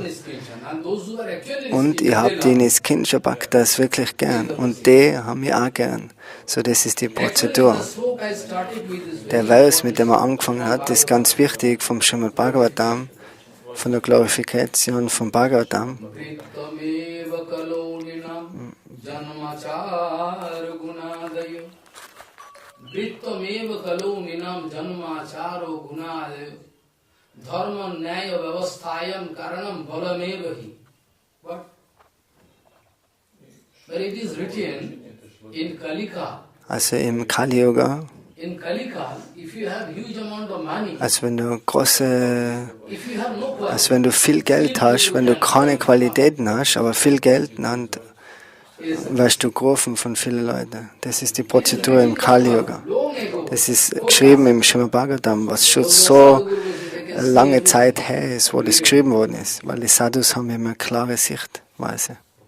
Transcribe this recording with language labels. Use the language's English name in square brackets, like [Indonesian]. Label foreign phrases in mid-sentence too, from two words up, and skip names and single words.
[German] Und ihr habt die Niskinsha Bhaktas wirklich gern. Und die haben wir auch gern. So, das ist die Prozedur. Der Vers, mit dem er angefangen hat, ist ganz wichtig vom Srimad Bhagavatam, von der Glorifikation von Bhagavatam. [Sanskrit] वित्तमेव कलौ नॄणां जन्माचारो गुणोदयः धर्म न्याय व्यवस्थायां कारणं बलमेव हि. [English] But it is written in Kalika. [German] Also im Kali Yuga. [English] In Kalika, if you have huge amount of money. [German] Als wenn du viel Geld hast, wenn du keine Qualitäten hast, aber viel Geld, dann wirst du gerufen von vielen Leuten. Das ist die Prozedur im Kali-Yoga. Das ist geschrieben im Srimad Bhagavatam, was schon so lange Zeit her ist, wo das geschrieben worden ist, weil die Sadhus haben immer klare Sichtweise.